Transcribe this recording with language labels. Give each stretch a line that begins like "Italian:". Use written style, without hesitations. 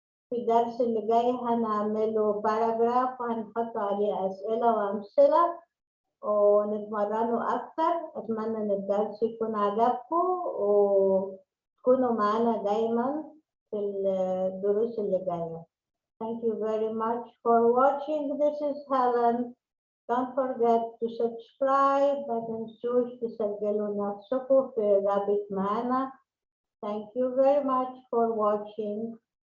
Arabic: في الدرس اللي جاي هنعمله باراجراف وهنحط عليه أسئلة وأمثلة ونتمرنوا أكتر. أتمنى إن الدرس يكون عجبكم وتكونوا معانا دايما في الدروس اللي جاية.
English: Thank you very much for watching. This is Helen. Don't forget to subscribe.
Arabic: ما تنسوش تسجلوا نفسكم في رابط معنا.
English: Thank you very much for watching.